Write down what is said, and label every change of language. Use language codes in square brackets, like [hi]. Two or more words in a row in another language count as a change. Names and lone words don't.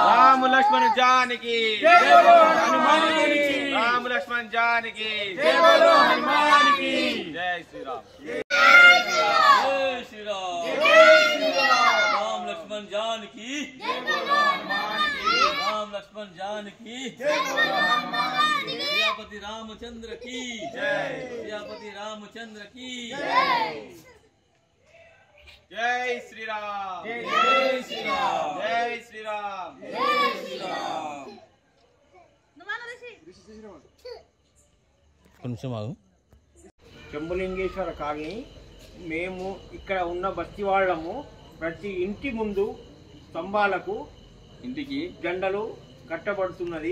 [hi] राम लक्ष्मण जानकी, हनुमानिकी, राम लक्ष्मण जानकी, हनुमानिकी. जय श्रीराम, जय श्रीराम, जय श्रीराम. राम लक्ष्मण जानकी, राम लक्ष्मण जानकी, सियापति रामचंद्र की जय, सियापति रामचंद्र की जय. जय श्री राम, जय श्री राम, जय श्री राम, जय श्री राम. [te] కొంచెం ఆగు. శంభులింగేశ్వర కాలనీ మేము ఇక్కడ ఉన్న బస్తీ వాళ్ళము ప్రతి ఇంటి ముందు స్తంభాలకు ఇంటికి జెండలు కట్టబడుతున్నది.